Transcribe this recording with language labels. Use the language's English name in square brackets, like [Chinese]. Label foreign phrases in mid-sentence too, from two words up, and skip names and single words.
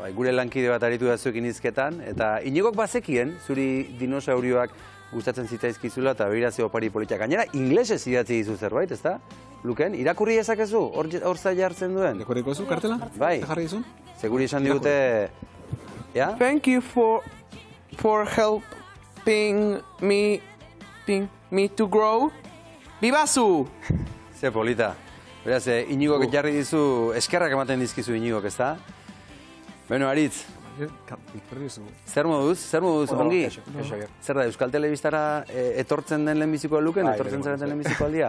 [Basque] Gure lankide bat aritu da zuekin hizketan, eta Inigok bazekien, zuri dinosaurioak gustatzen zitzaizkizula eta begirazio opari politak. Gainera, inglesez idatzi dizu zerbait, ezta? Luken, irakurri ezakezu, hor zaila hartzen duen? Irakurriko zu, kartela? Bai. Jarri dizun? Seguri esan digute... Ja? [English] Thank you for helping me to grow. [Basque] Bibazu! Ze polita. Beraz, Inigok jarri dizu, eskerrak ematen dizkizu Inigok, ezta? Beno, Aritz, zer moduz, ongi? Zer da, Euskal Telebistara etortzen den lehenbiziko Luken, etortzen zareten lehenbiziko aldia?